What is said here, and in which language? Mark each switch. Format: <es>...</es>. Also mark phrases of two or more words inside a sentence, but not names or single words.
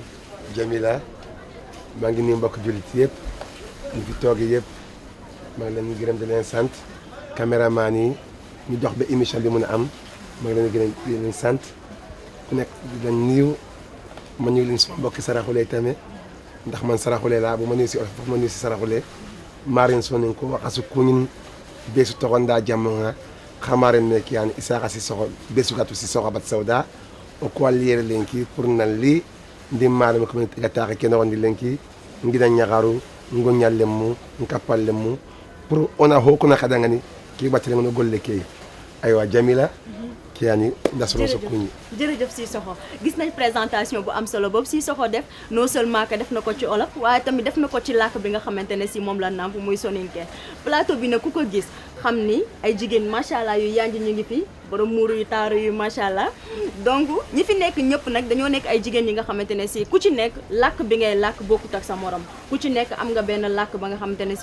<wo>Jamila maa ngi nuyu mbokk jullit yëpp ñu fi toog yëpp maa ngi leen di gërëm di leen sant caméraman yi ñu jox ba émission bi mën a am maa ngi leen di gërëm di leen sant ku nekk di leen nuyu ma nuyu leen mbokki saraxulee tamit ndax</wo> <snk>man saraxulee laa bu ma nuyu si olof foofu ma nuyu si saraxulee maarin sonin ko waxasu kuñin beesu toxonda jammonga xamaren ne kiyani Isaka Sissoko beesu gatu Sissoko Habbatu Sauda o ko liere lenki pour nalli ndi maarama communauté ga taxe kene wondi lenki ngida ñaxaru ngo ñallemu nkappallemu pour ona hokuna xadangani ki battale ngono golle kay aywa Jamila kiyani ndasoro so kuñi</snk> <wo>jërëjëf Sissoko gis nañ présentation bu am solo boobu Sissoko def</wo> <fr>non seulement que</fr> <wo>def na ko ci olof waaye tamit def na ko ci làkk bi nga xamante ne si moom la nàmp muy soninke plateau bi nag ku ko gis xam ni ay jigéen</wo> <ar>ما شاء الله</ar> <wo>yu yanj ñu ngi fi borom muuru yu taaru yu</wo> <ar>ما شاء الله</ar> <wo>donc ñi fi nekk ñëpp nag dañoo nekk ay jigéen yi nga xamante ne si ku ci nekk làkk bi ngay làkk bokkut ak sa morom ku ci nekk am nga benn làkk ba nga xamante ne si</wo>